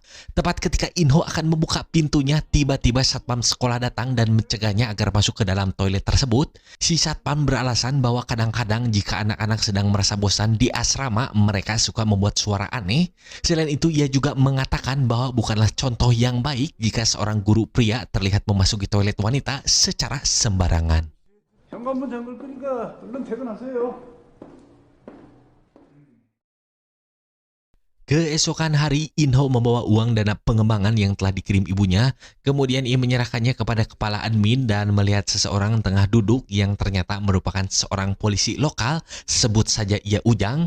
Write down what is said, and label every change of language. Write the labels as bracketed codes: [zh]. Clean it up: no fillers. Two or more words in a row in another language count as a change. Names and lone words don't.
[id] Tepat ketika Inho akan membuka pintunya, tiba-tiba satpam sekolah datang dan mencegahnya agar masuk ke dalam toilet tersebut. Si satpam beralasan bahwa kadang-kadang jika anak-anak sedang merasa bosan di asrama, mereka suka membuat suara aneh. Selain itu, ia juga mengatakan bahwa bukanlah contoh yang baik jika seorang guru pria terlihat memasuki toilet wanita secara sembarangan. [ko] 현관문 잠글 거니까 얼른 퇴근하세요. [id] Keesokan hari, Inho membawa uang dana pengembangan yang telah dikirim ibunya. Kemudian ia menyerahkannya kepada kepala admin dan melihat seseorang tengah duduk yang ternyata merupakan seorang polisi lokal, sebut saja ia Ujang.